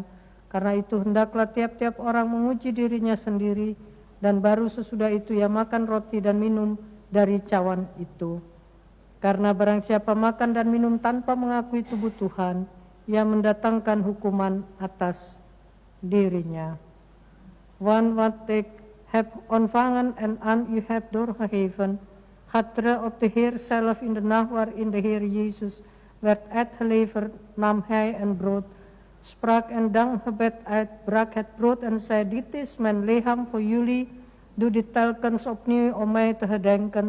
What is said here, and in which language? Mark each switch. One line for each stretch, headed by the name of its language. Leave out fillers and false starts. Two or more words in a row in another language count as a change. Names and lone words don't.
Indonesian: Karena itu hendaklah tiap-tiap orang menguji dirinya sendiri, dan baru sesudah itu ia makan roti dan minum dari cawan itu. Karena barang siapa makan dan minum tanpa mengakui tubuh Tuhan, ia mendatangkan hukuman atas dirinya.
Dutch: Wan wat ik heb ontvangen en aan u heb doorgegeven, het of de Heer zelf in de nacht waarin de Heer Jezus werd uitgeleverd, nam hij een brood, sprak een dankgebed uit, brak het brood en zei, dit is mijn lichaam voor jullie, doe dit telkens opnieuw om mij te gedenken.